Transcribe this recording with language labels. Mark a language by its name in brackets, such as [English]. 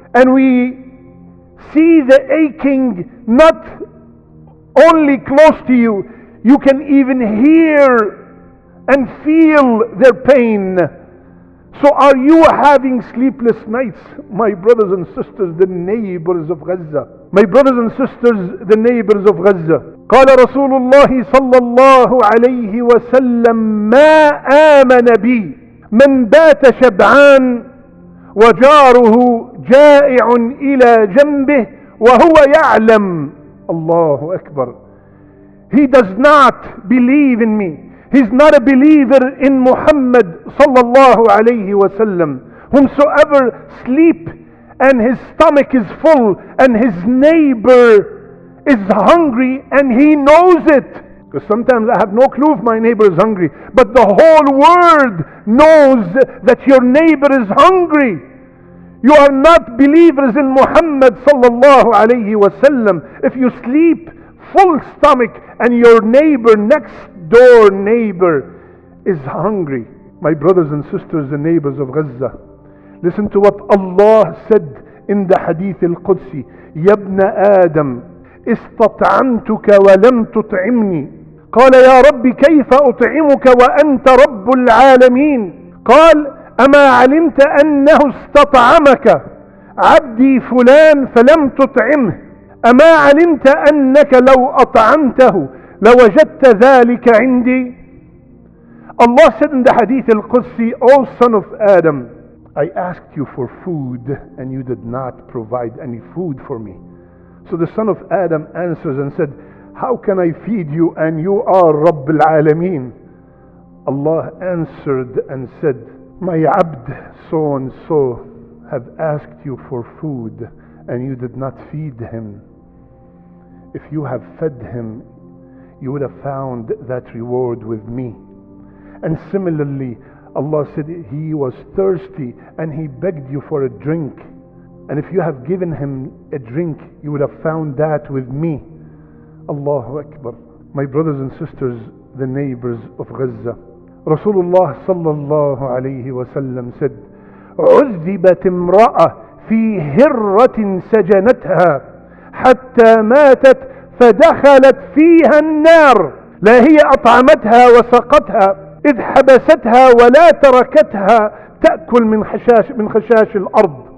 [English] And we see the aching not only close to you, you can even hear and feel their pain. So are you having sleepless nights, my brothers and sisters, the neighbors of Gaza? My brothers and sisters, the neighbors of Gaza. [Arabic] قال رسول الله صلى الله عليه وسلم ما آمن بي من بات شبعان وجاره جائع إلى جنبه وهو يعلم. الله أكبر. [English] He does not believe in me. He's not a believer in Muhammad sallallahu alayhi wasallam. Whomsoever sleep and his stomach is full and his neighbor is hungry and he knows it. Because sometimes I have no clue if my neighbor is hungry, but the whole world knows that your neighbor is hungry. You are not believers in Muhammad sallallahu alayhi wasallam if you sleep full stomach and your neighbor, next door neighbor, is hungry. My brothers and sisters, the neighbors of Gaza, listen to what Allah said in the Hadith al-Qudsi. [Arabic] يَا ابْنَ آدَمَ استطعمتك ولم تطعمني قال يا رب كيف أطعمك وأنت رب العالمين قال أما علمت أنه استطعمك عبدي فلان فلم تطعمه أما علمت أنك لو أطعمته لوجدت ذلك عندي. [English] Allah said in the Hadith al-Qudsi, O son of Adam, I asked you for food and you did not provide any food for me. So the son of Adam answers and said, how can I feed you and you are Rabb al-Alameen? Allah answered and said, my abd so and so have asked you for food and you did not feed him. If you have fed him, you would have found that reward with me. And similarly, Allah said he was thirsty and he begged you for a drink. And if you have given him a drink, you would have found that with me. Allahu Akbar. My brothers and sisters, the neighbors of Gaza, [Arabic] Rasulullah sallallahu alayhi wa sallam said, عذبت امرأة في هرة سجنتها حتى ماتت فدخلت فيها النار لا هي أطعمتها وسقتها إذ حبستها ولا تركتها تأكل من خشاش الأرض.